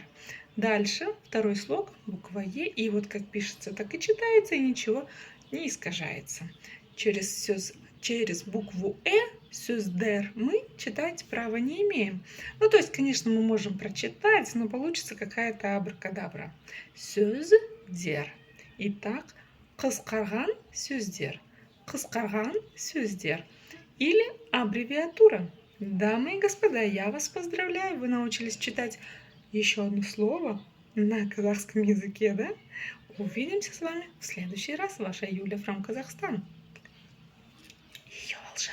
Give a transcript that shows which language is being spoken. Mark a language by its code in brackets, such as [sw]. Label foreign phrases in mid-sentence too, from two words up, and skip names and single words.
[ru] Дальше второй слог, буква Е, и вот как пишется, так и читается, и ничего не искажается. Через букву сөздер мы читать права не имеем. Ну, то есть, конечно, мы можем прочитать, но получится какая-то абракадабра. [kk] Сөздер. Итак, қысқарған сөздер. Қысқарған сөздер. [ru] Или аббревиатура. Дамы и господа, я вас поздравляю, вы научились читать еще одно слово на казахском языке, да? Увидимся с вами в следующий раз. Ваша Юля from Казахстан.